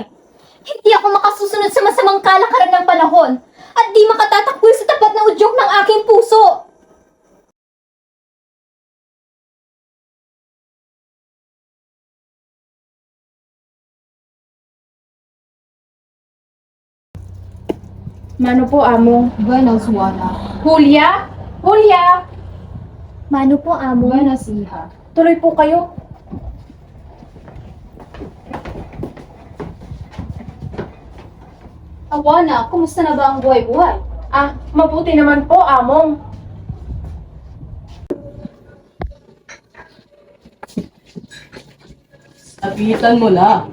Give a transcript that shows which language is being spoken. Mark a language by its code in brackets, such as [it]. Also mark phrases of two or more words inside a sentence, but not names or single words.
[tl] Hindi ako makasusunod sa masamang kalakaran ng panahon at di makatatakwil sa tapat na udyok ng aking puso. Mano po, amo? [es] Buenos, Juana. [tl] Julia? Julia? Mano po, amo? [es] Buenos, hija. [tl] Tuloy po kayo. Awana, kumusta na ba ang buhay-buhay? Mabuti naman po, Among. Sabitan mo na.